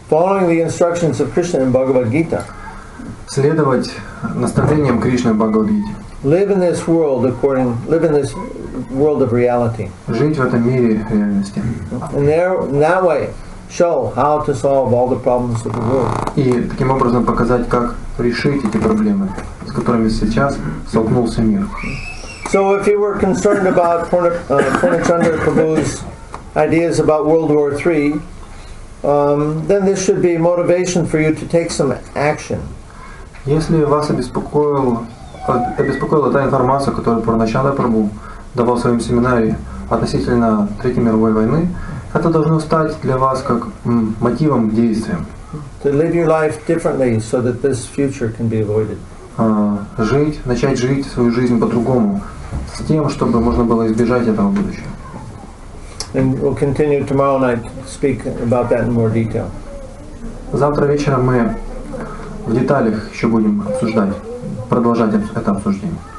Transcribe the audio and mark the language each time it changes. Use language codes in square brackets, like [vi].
[en] Following the instructions of Krishna in Bhagavad Gita. [ru] Следовать наставлениям Кришны в Бхагавад-гите. [en] Live in this world world of reality. [ru] Жить в этом мире реальности. [en] And in that way, show how to solve all the problems of the world. [ru] И таким образом показать, как решить эти проблемы, с которыми сейчас столкнулся мир. [en] So if you were concerned about Purnachandra Prabhu's ideas about World War III, then this should be motivation for you to take some action. [ru] Если вас обеспокоила та информация, которую Пурначандра Прабху давал в своем семинаре относительно Третьей мировой войны, это должно стать для вас как мотивом к действиям. [en] To live your life differently so that this future can be avoided. [ru] Начать жить свою жизнь по-другому, с тем, чтобы можно было избежать этого будущего. [en] And we'll continue tomorrow night to speak about that in more detail. [ru] Завтра вечером мы в деталях еще будем продолжать это обсуждение.